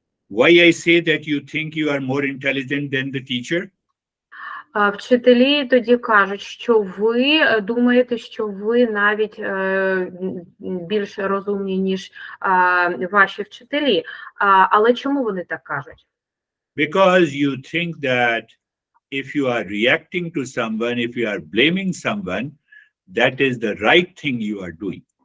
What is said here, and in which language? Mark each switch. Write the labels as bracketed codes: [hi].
[en] Why I say that you think you are more intelligent than the teacher? [uk] Вчителі тоді кажуть, що ви думаєте, що ви навіть більш розумні, ніж ваші вчителі. Але чому вони так кажуть? [en] Because you think that if you are reacting to someone, if you are blaming someone, that is the right thing you are doing.